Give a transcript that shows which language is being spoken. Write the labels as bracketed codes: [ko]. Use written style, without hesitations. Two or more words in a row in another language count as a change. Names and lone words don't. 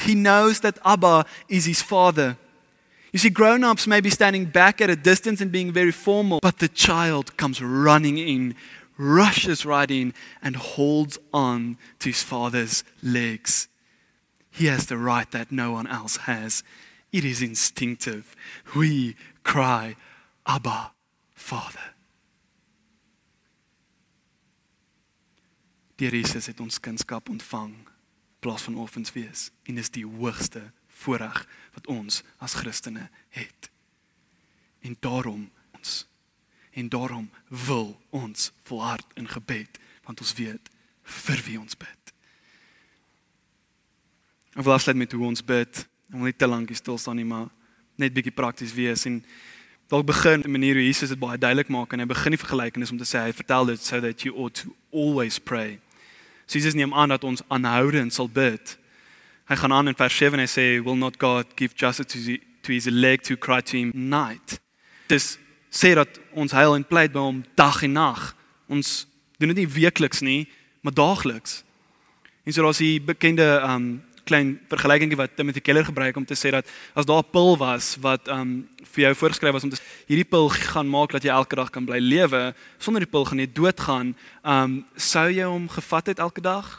[en] He knows that Abba is his father. You see, grown-ups may be standing back at a distance and being very formal, but the child comes running in, rushes right in, and holds on to his father's legs. He has the right that no one else has. It is instinctive. We cry, Abba, Father. [af] Deur Jesus het ons kindskap ontvang, in plaas van orphans wees. En dis die hoogste voorreg wat ons as Christene het. En daarom wil ons volhard in gebed, want ons weet vir wie ons bid. Ek wil afsluit met hoe ons bid. Ek wil nie te lank hier stil staan nie, maar net bietjie prakties wees. En dalk begin 'n manier hoe Jesus dit baie duidelik maak, en hy begin die vergelykenis om te sê, hy vertel dit [en] so that you ought to always pray. [af] So Jesus neem aan dat ons aanhoudend sal bid. Hy gaan aan in vers 7 en hy sê, [en] will not God give justice to his elect who cry to him night? [af] Dis sê dat ons huil en pleit by hom dag en nag. Ons doen dit nie weekliks nie, maar daagliks. En so daar's die bekende klein vergelykingie wat Timothy Keller gebruik om te sê dat as daar 'n pil was wat vir jou voorgeskryf was om te hierdie pil gaan maak dat jy elke dag kan bly lewe, sonder die pil gaan jy doodgaan, sou jy hom gevat het elke dag?